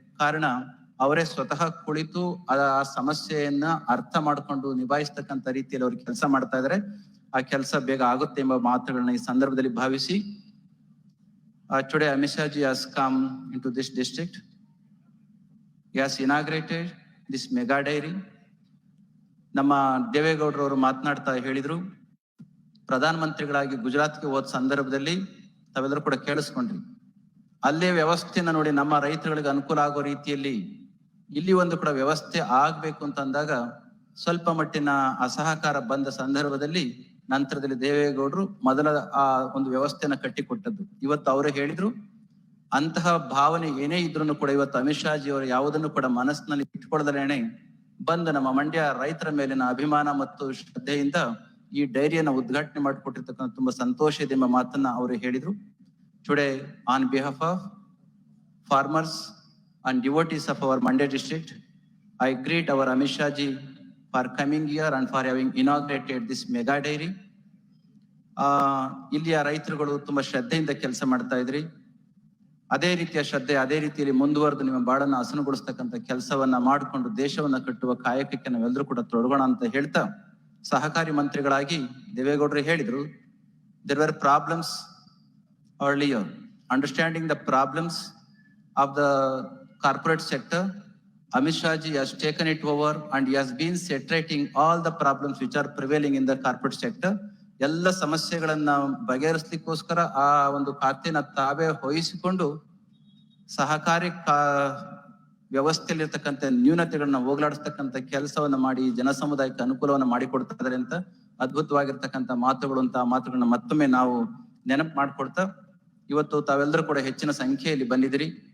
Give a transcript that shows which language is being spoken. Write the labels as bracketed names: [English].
[Kannada] ಕಾರಣ ಅವರೇ ಸ್ವತಃ ಕುಳಿತು ಆ ಸಮಸ್ಯೆಯನ್ನ ಅರ್ಥ ಮಾಡ್ಕೊಂಡು ನಿಭಾಯಿಸ್ತಕ್ಕಂಥ ರೀತಿಯಲ್ಲಿ ಅವ್ರು ಕೆಲಸ ಮಾಡ್ತಾ ಇದ್ದಾರೆ. ಆ ಕೆಲಸ ಬೇಗ ಆಗುತ್ತೆ ಎಂಬ ಮಾತುಗಳನ್ನ ಈ ಸಂದರ್ಭದಲ್ಲಿ ಭಾವಿಸಿ [English] today Amit Shah ji has come into this district. He has inaugurated this mega dairy. [Kannada] ನಮ್ಮ ದೇವೇಗೌಡರವರು ಮಾತನಾಡ್ತಾ ಹೇಳಿದ್ರು, ಪ್ರಧಾನ ಮಂತ್ರಿಗಳಾಗಿ ಗುಜರಾತ್ಗೆ ಹೋದ ಸಂದರ್ಭದಲ್ಲಿ ತಾವೆಲ್ಲರೂ ಕೂಡ ಕೇಳಿಸ್ಕೊಂಡ್ರಿ. ಅಲ್ಲೇ ವ್ಯವಸ್ಥೆನ ನೋಡಿ ನಮ್ಮ ರೈತರುಗಳಿಗೆ ಅನುಕೂಲ ಆಗೋ ರೀತಿಯಲ್ಲಿ ಇಲ್ಲಿ ಒಂದು ಕೂಡ ವ್ಯವಸ್ಥೆ ಆಗ್ಬೇಕು ಅಂತ ಅಂದಾಗ ಸ್ವಲ್ಪ ಮಟ್ಟಿನ ಅಸಹಕಾರ ಬಂದ ಸಂದರ್ಭದಲ್ಲಿ ನಂತರದಲ್ಲಿ ದೇವೇಗೌಡರು ಮೊದಲ ಆ ಒಂದು ವ್ಯವಸ್ಥೆನ ಕಟ್ಟಿಕೊಟ್ಟದ್ದು. ಇವತ್ತು ಅವರು ಹೇಳಿದ್ರು, ಅಂತಹ ಭಾವನೆ ಏನೇ ಇದ್ರು ಕೂಡ ಇವತ್ತು ಅಮಿತ್ ಶಾ ಜಿ ಅವರು ಯಾವುದನ್ನು ಕೂಡ ಮನಸ್ಸಿನಲ್ಲಿ ಇಟ್ಕೊಳ್ಳದಲೇನೆ ಬಂದು ನಮ್ಮ ಮಂಡ್ಯ ರೈತರ ಮೇಲಿನ ಅಭಿಮಾನ ಮತ್ತು ಶ್ರದ್ಧೆಯಿಂದ ಈ ಡೈರಿಯನ್ನ ಉದ್ಘಾಟನೆ ಮಾಡಿಕೊಟ್ಟಿರ್ತಕ್ಕಂಥ ತುಂಬಾ ಸಂತೋಷ ಇದೆ ಎಂಬ ಮಾತನ್ನ ಅವರು ಹೇಳಿದ್ರು. [English] Today, on behalf of farmers and devotees of our Mandya district, I greet our Amit Shah ji for coming here and for having inaugurated this mega dairy. [Kannada] ಇಲ್ಲಿಯ ರೈತರುಗಳು ತುಂಬಾ ಶ್ರದ್ಧೆಯಿಂದ ಕೆಲಸ ಮಾಡ್ತಾ ಇದ್ರಿ. ಅದೇ ರೀತಿಯ ಶ್ರದ್ಧೆ ಅದೇ ರೀತಿಯಲ್ಲಿ ಮುಂದುವರೆದು ನಿಮ್ಮ ಬಾಳನ್ನ ಹಸನುಗೊಳಿಸ್ತಕ್ಕಂಥ ಕೆಲಸವನ್ನ ಮಾಡಿಕೊಂಡು ದೇಶವನ್ನ ಕಟ್ಟುವ ಕಾಯಕಕ್ಕೆ ನಾವೆಲ್ಲರೂ ಕೂಡ ತೊಡಗೋಣ ಅಂತ ಹೇಳ್ತಾ, ಸಹಕಾರಿ ಮಂತ್ರಿಗಳಾಗಿ ದೇವೇಗೌಡರು ಹೇಳಿದ್ರು, [English] there were problems earlier. Understanding the problems of the corporate sector, Amit Shah ji has taken it over and he has been saturating all the problems which are prevailing in the corporate sector. [Kannada] ಎಲ್ಲ ಸಮಸ್ಯೆಗಳನ್ನ ಬಗೆಹರಿಸಲಿಕ್ಕೋಸ್ಕರ ಆ ಒಂದು ಖಾತೆನ ತಾವೇ ವಹಿಸಿಕೊಂಡು ಸಹಕಾರಿ ವ್ಯವಸ್ಥೆಯಲ್ಲಿರ್ತಕ್ಕಂಥ ನ್ಯೂನತೆಗಳನ್ನ ಹೋಗ್ಲಾಡಿಸ್ತಕ್ಕಂಥ ಕೆಲಸವನ್ನ ಮಾಡಿ ಜನ ಸಮುದಾಯಕ್ಕೆ ಅನುಕೂಲವನ್ನ ಮಾಡಿಕೊಡ್ತಾ ಇದ್ದಾರೆ ಅಂತ ಅದ್ಭುತವಾಗಿರ್ತಕ್ಕಂಥ ಮಾತುಗಳು ಅಂತ ಮಾತುಗಳನ್ನ ಮತ್ತೊಮ್ಮೆ ನಾವು ನೆನಪು ಮಾಡ್ಕೊಡ್ತಾ, ಇವತ್ತು ತಾವೆಲ್ಲರೂ ಕೂಡ ಹೆಚ್ಚಿನ ಸಂಖ್ಯೆಯಲ್ಲಿ ಬಂದಿದ್ದೀರಿ.